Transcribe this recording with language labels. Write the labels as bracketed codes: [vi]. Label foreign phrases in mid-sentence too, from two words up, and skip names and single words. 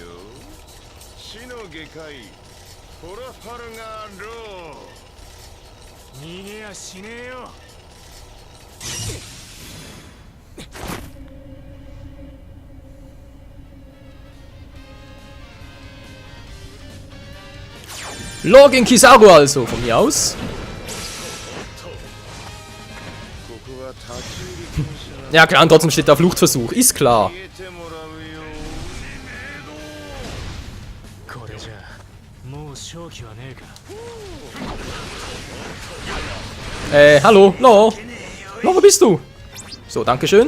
[ja] 死の外科医ホラファルガーロー。逃げやしねえよ。 [de] Login Kizaru also, von mir aus. [ja] ここは立ち入り禁止な。 [de] Ja klar, und trotzdem steht da Fluchtversuch, ist klar. [ja] 逃げてもらうよ。これじゃもう勝機はねえか。 [de] Hallo, Lo. Lo, wo bist du? So, dankeschön.